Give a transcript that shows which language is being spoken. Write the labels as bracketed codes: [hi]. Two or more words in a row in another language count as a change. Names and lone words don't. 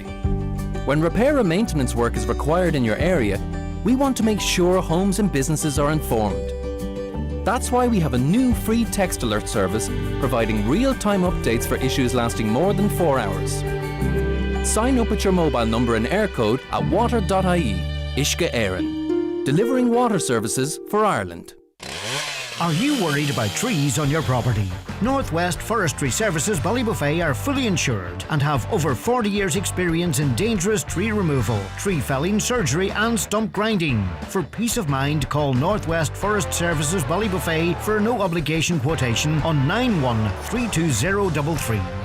[en] When repair and maintenance work is required in your area, we want to make sure homes and businesses are informed. That's why we have a new free text alert service providing real-time updates for issues lasting more than 4 hours. Sign up with your mobile number and air code at water.ie. Uisce Éireann, delivering water services for Ireland. Are you worried about trees on your property? Northwest Forestry Services Ballybuffet are fully insured and have over 40 years experience in dangerous tree removal, tree felling, surgery and stump grinding. For peace of mind, call Northwest Forest Services Ballybuffet for a no obligation quotation on 913233.